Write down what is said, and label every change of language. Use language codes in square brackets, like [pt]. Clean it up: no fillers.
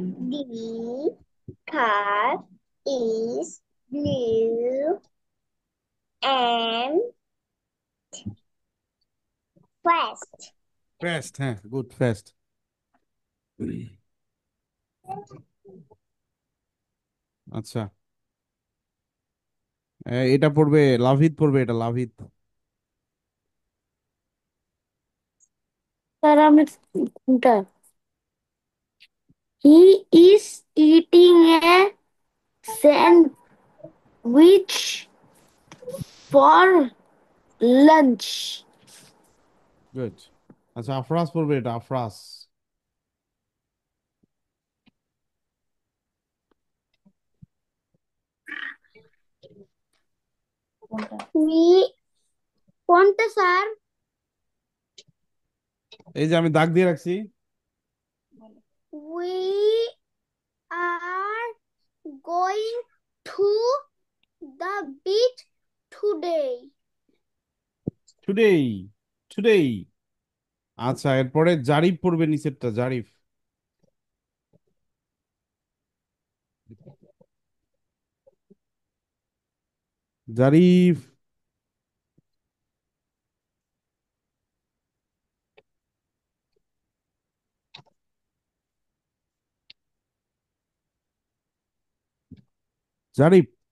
[en] the car is blue and fast [bn] fast হ্যাঁ good fast আচ্ছা এটা পড়বে লাভিত পড়বে এটা লাভিত স্যার আমি কোনটা [en] He is eating a sandwich for lunch. [bn] Good আচ্ছা আফরাজ পড়বে এটা আফরাজ We কোনটা স্যার এই যে আমি দাগ দিয়ে রাখছি [en] We are going to the beach today. [bn] Today today আচ্ছা এরপরে জারিফ পড়বে নিচেরটা জারিফ জারিফ জারিফ